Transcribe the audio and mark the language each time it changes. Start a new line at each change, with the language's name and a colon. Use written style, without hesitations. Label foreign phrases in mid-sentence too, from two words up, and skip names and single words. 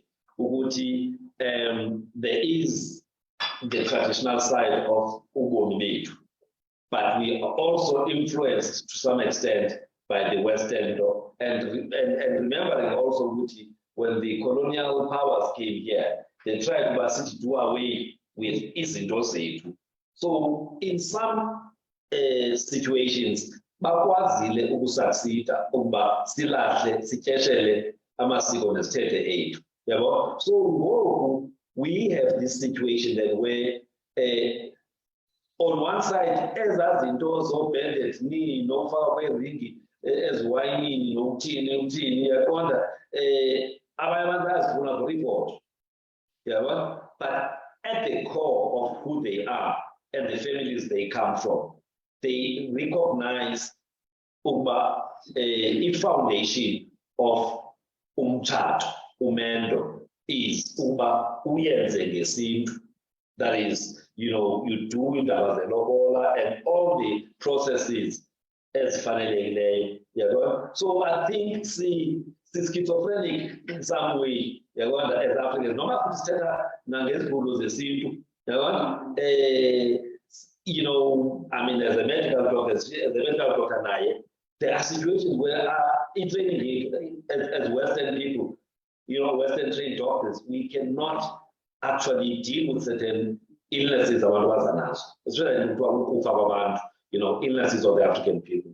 English: Uguti, there is the traditional side of ubomi, but we are also influenced to some extent by the Western, and remembering also Uguti, when the colonial powers came here, they tried to do away with
Xhosa: izinto zethu.
English: So in some situations,
Xhosa: bakwazile ukusucceeda ukuba silahle sityeshele amasiko nesithethe ethu. Yabo?
English: So we have this situation then where on one side,
Xhosa: ezazinto zo-banded knee, nofaka kweringi, eziwayinini, nokuthini, yaqonda, abanye abantu bayazifuna kureport.
English: Yeah, but at the core of who they are and the families they come from, they recognize a foundation of
Xhosa: umtshato, umendo,
English: is
Xhosa: uyenze ngesintu.
English: That is, you know, you do it as a lobola and all the processes as fanele. So I think see schizophrenic in some way. As Africans, no you know, I mean, as a medical doctor, there are situations where as Western people, you know, Western trained doctors, we cannot actually deal with certain illnesses especially you know, illnesses of the African people.